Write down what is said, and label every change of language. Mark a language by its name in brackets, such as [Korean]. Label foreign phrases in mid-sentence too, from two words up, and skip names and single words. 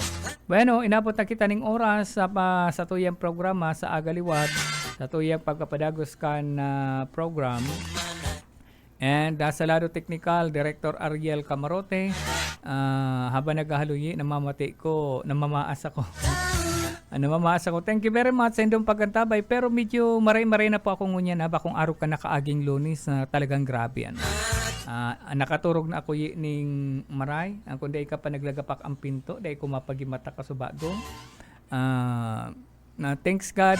[Bikol] Bueno, inabot na kita ng oras sa tuyang programa sa Agaliwad, sa tuyang pagpapadagos kan program. And sa lado technical, Director Ariel Camarote, habang naghahaluyi, namamaas ako. [English] Thank you very much [Bikol] sa indong pagkantabay. Pero medyo maray-maray na po ako ngunyan kung araw ka nakaaging Lunes na talagang grabe. Nakaturog na ako ning maray. Kung di ka pa naglagapak ang pinto, di ko mapagimata ka sa bago. [English] Thanks God.